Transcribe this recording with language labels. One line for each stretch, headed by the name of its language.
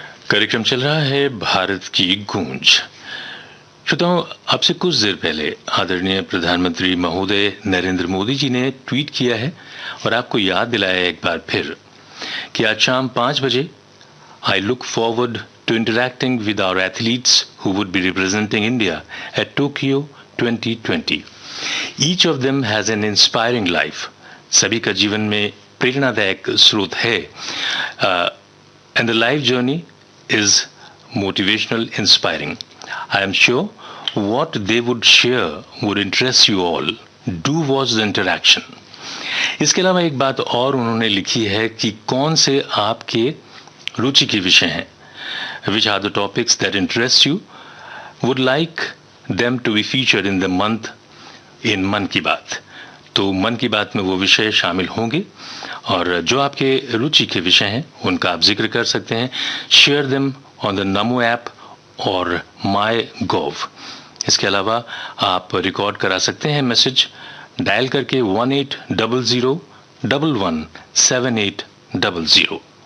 Hindi: कार्यक्रम चल रहा है भारत की गूंज। श्रोताओं, आपसे कुछ देर पहले आदरणीय प्रधानमंत्री महोदय नरेंद्र मोदी जी ने ट्वीट किया है और आपको याद दिलाया एक बार फिर कि आज शाम 5 बजे
English: I look forward to interacting with our athletes who would be representing India at Tokyo 2020. Each of them has an inspiring life.
Hindi: सभी का जीवन में प्रेरणादायक स्रोत है.
English: And the life journey is motivational, inspiring. I am sure what they would share would interest you all. Do watch the interaction.
Hindi: इसके अलावा एक बात और उन्होंने लिखी है कि कौन से आपके रुचि के विषय हैं.
English: Which are the topics that interest you? Would like them to be featured in the month in Mann Ki Baat.
Hindi: तो मन की बात में वो विषय शामिल होंगे और जो आपके रुचि के विषय हैं उनका आप जिक्र कर सकते हैं.
English: Share them on the NaMo app और my gov.
Hindi: इसके अलावा आप रिकॉर्ड करा सकते हैं मैसेज डायल करके 1800117800.